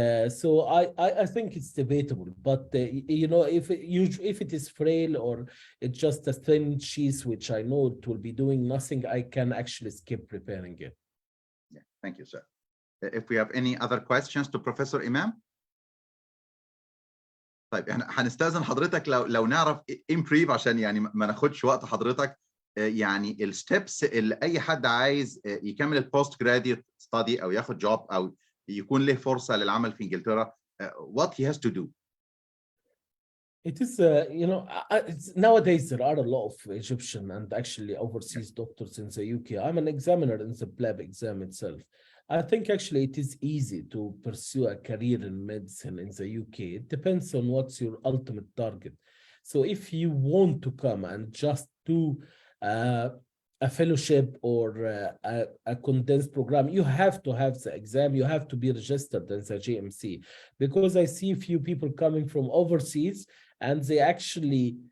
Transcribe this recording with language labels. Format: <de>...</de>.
<en>So I think it's debatable, but you know, if it is frail or it's just a thin sheath, which I know it will be doing nothing, I can actually skip repairing it. Yeah, thank you, sir. If we have any other questions to Professor Imam.</en> <ar>طيب احنا هنستأذن حضرتك لو نعرف</ar> <en>in brief</en> <ar>عشان يعني ما ناخدش وقت حضرتك، يعني الستبس اللي اي حد عايز يكمل البوست جراديوت ستادي او ياخد جوب او يكون له فرصه للعمل في انجلترا،</ar> <en>what he has to do. It is, you know, nowadays there are a lot of Egyptian and actually overseas doctors in the UK. I'm an examiner in the PLAB exam itself. I think actually it is easy to pursue a career in medicine in the UK. It depends on what's your ultimate target. So if you want to come and just do a fellowship or a condensed program, you have to have the exam, you have to be registered in the GMC, because I see a few people coming from overseas and they actually</en>